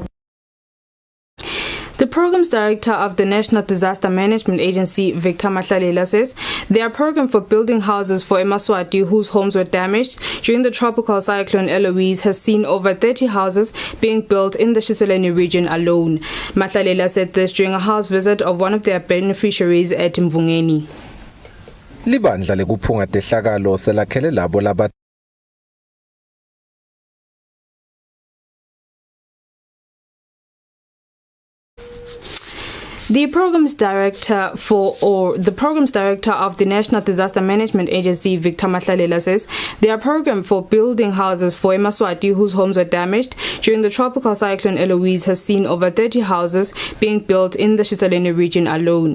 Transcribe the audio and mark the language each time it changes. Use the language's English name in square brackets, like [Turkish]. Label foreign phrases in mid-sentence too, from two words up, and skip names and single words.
[English] The Programs Director of the National Disaster Management Agency, Victor Matlalela, says their program for building houses for Eswatini whose homes were damaged during the tropical cyclone Eloise has seen over 30 houses being built in the Cyclone region alone. Matlalela said this during a house visit of one of their beneficiaries at Mvungeni. [Swati] Libandla lekuphunga tehlakalo selakhele labo laba [English] The Programs Director of the National Disaster Management Agency, Victor Matlalela, says their program for building houses for Eswatini whose homes were damaged during the tropical cyclone Eloise has seen over 30 houses being built in the Cyclone region alone.